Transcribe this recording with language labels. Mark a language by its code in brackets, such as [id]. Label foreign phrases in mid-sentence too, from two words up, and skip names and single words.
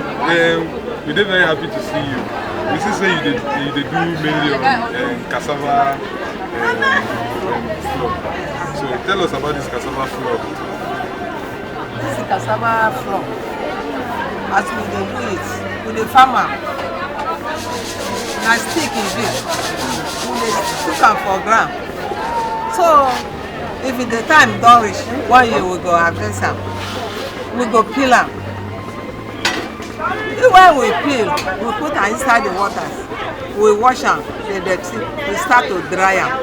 [pcm] We're very happy to see you. We see say you did do mainly on cassava flour. So tell us about this cassava flour. This is cassava flour. As we do it, with the farmer, na stick is it. We dey cook am for ground. So if the time don reach, 1 year we go harvest am. We go peel am. When we peel, we put am inside the water. We wash am, the dirty. We start to dry am.